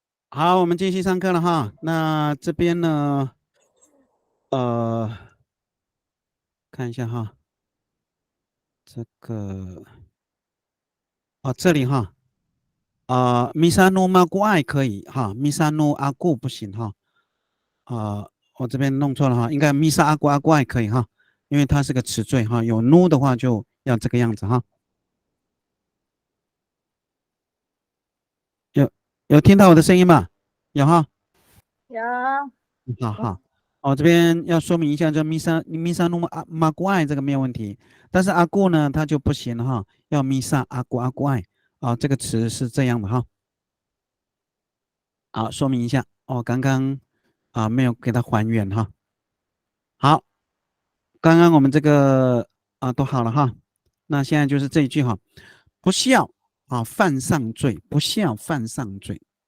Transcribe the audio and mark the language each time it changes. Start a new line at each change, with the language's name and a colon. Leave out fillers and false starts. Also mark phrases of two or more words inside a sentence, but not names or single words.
Chinese: 好，我们继续上课了哈。那这边呢，看一下哈，这个这里哈，
Amis: misanu maguai
Chinese: 可以哈 ，
Amis: misanu agu
Chinese: 不行哈。我这边弄错了哈，应该
Amis: misa agu aguai
Chinese: 可以哈，因为它是个词缀哈，有 nu 的话就要这个样子哈。有听到我的声音吗？有哈。有好好，我这边要说明一下，这
Amis: misa no maguai
Chinese: 这个没有问题，但是阿顾呢，它就不行哈，要
Amis: misa agu aguai
Chinese: 这个词是这样的哈。好，说明一下刚刚没有给它还原哈。好，刚刚我们这个都好了哈，那现在就是这一句哈，不孝犯上罪，不孝犯上罪。